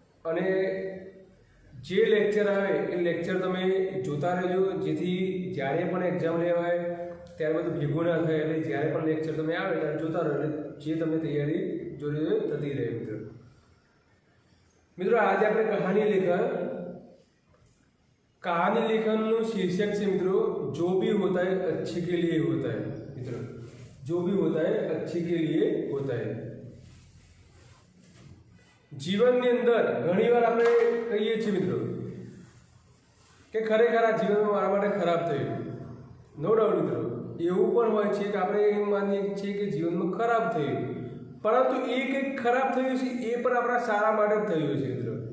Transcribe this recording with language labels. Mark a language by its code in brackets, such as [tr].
[gu] અને જે લેક્ચર આવે એ લેક્ચર તમે જોતા રહેજો, જેથી જ્યારે પણ એક્ઝામ લેવાય ત્યારે બધું ભેગું ના થાય। એટલે જ્યારે પણ લેક્ચર તમે આવે ત્યારે જોતા રહો, એટલે જે તમને તૈયારી જોડે થતી રહે મિત્રો। આજે આપણે [hi] कहानी लेखन शीर्षक से मित्रों, जो भी होता है अच्छे के लिए होता है मित्रों, जो भी होता है अच्छे के लिए होता है। [gu] जीवन ની અંદર ઘણીવાર આપણે કહીએ છીએ મિત્રો કે ખરેખર આ જીવનમાં મારા માટે ખરાબ થયું, નો ડાઉટ મિત્રો એવું પણ હોય છે કે આપણે એમ માનીએ છીએ કે જીવનમાં ખરાબ થયું, પરંતુ એ કંઈક ખરાબ થયું છે એ પણ આપણા સારા માટે જ થયું છે મિત્રો।